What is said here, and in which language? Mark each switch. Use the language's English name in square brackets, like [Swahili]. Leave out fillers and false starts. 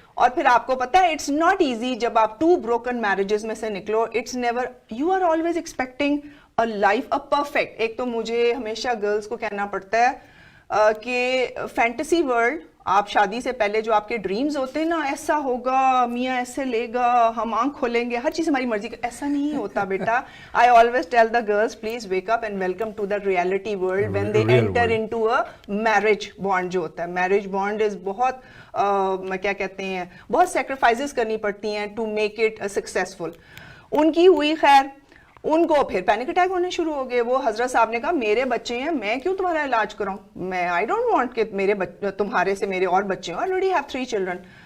[Urdu] اور پھر آپ کو پتا ہے [English] it's not easy [Urdu] جب آپ [English] 2 broken marriages [Urdu] میں سے نکلو, [English] It's never, you are always expecting a life, a perfect. [Urdu] ایک تو مجھے ہمیشہ گرلس کو کہنا پڑتا ہے کہ فینٹیسی ورلڈ, آپ شادی سے پہلے جو آپ کے ڈریمز ہوتے ہیں نا, ایسا ہوگا, میاں ایسے لے گا, ہم آنکھ کھولیں گے, ہر چیز ہماری مرضی کا, ایسا نہیں ہوتا بیٹا. [English] I always tell the girls please wake up and welcome to the reality world when they enter into a marriage bond. [Urdu] جو ہوتا ہے میرج بانڈ از بہت کیا کہتے ہیں, بہت سیکریفائسز کرنی پڑتی ہیں [English] To make it successful. [Urdu] ان کی ہوئی خیر, ان کو پھر پینک اٹیک ہونے شروع ہو گئے. وہ حضرت صاحب نے کہا میرے بچے ہیں, میں کیوں تمہارا علاج کراؤں, میں [English] I don't want [Urdu] کہ میرے تمہارے سے میرے اور بچے ہیں, [English] Already have 3 children.